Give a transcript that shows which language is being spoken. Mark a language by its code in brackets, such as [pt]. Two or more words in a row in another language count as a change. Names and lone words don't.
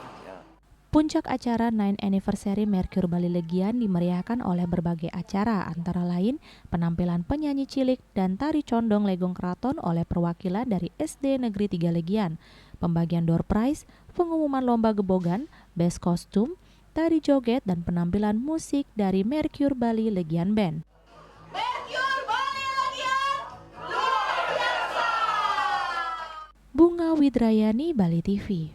[id] Puncak acara 9 Anniversary Mercure Bali Legian dimeriahkan oleh berbagai acara, antara lain penampilan penyanyi cilik dan tari condong Legong Keraton oleh perwakilan dari SD Negeri 3 Legian, pembagian [en] door prize, [id] pengumuman lomba gebogan, best kostum, tari joget, dan penampilan musik dari Mercure Bali Legian Band. Mercure Bali Legian luar biasa. Bunga Widrayani, Bali TV.